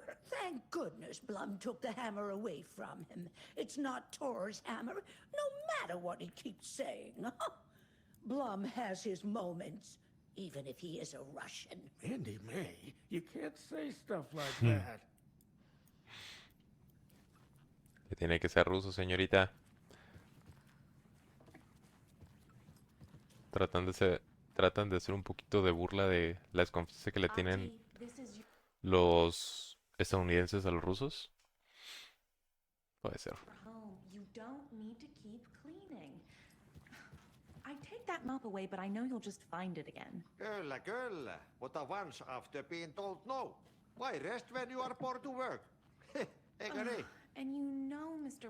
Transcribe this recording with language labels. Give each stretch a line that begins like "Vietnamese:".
English: Thank goodness Blum took the hammer away from him. It's not Tor's hammer, no matter what he keeps saying. Blum has his moments, even if he is a Russian. Andy May, you can't say stuff like that.
Spanish: Que tiene que ser ruso, señorita. Tratan de hacer un poquito de burla de la desconfianza que le tienen los estadounidenses a los rusos. Puede ser.
English: Home. You don't need to keep cleaning. I take that mop away, but I know you'll just find it again.
Finnish: Kyllä, kyllä. Mutta
English: once after being told no. Why rest when you are bored to work?
Finnish: Eikö niin?
English: And you know Mr.